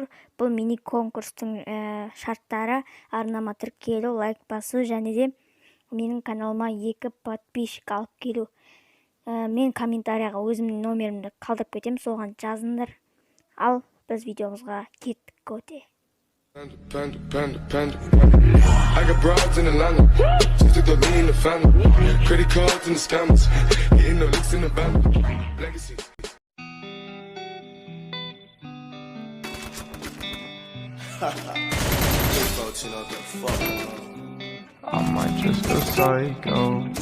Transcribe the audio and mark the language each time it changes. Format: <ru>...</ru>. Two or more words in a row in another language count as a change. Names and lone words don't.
<kk>Бұл мини конкурстың шарттары арнама тіркелу, лайк басу және де менің каналыма 2 подписчик алып келу. Мен комментарияға өзімнің номерімді қалдырып кетем, соған жазыңдар. Ал біз видеомызға кеттік өте.</kk> <en>I got broads in Atlanta, just to throw me in the family. Credit cards and the scammers, getting no licks in the bank. Legacies. I might just go psycho.</en>